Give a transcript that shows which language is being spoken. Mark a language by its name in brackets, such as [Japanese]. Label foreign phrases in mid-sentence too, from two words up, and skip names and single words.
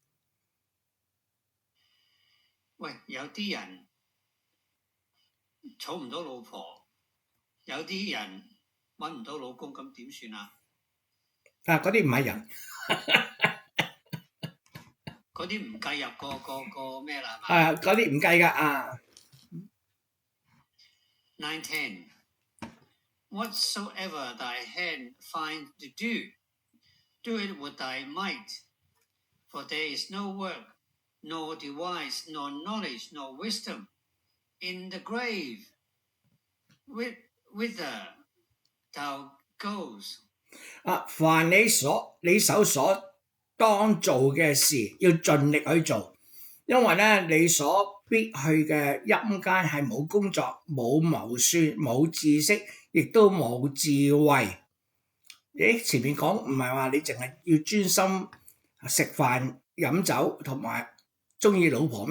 [Cantonese] 喂，有啲人娶唔到老婆，有啲人揾唔到老公，咁點算啊？嗰啲唔係人。嗰啲唔計入個咩啦，係嘛？嗰啲唔計㗎。 [English] 9:10 Whatsoever thy hand find to do, do it with thy might, for there is no work, nor device, nor knowledge, nor wisdom in the grave, whither thou goes。 [Cantonese] 凡你手所當做嘅事，要盡力去做，因為咧你所必去嘅陰間係冇工作、冇謀算、冇知識，亦都冇智慧。前面講唔係話你淨係要專心食飯、飲酒同埋中意老婆咩？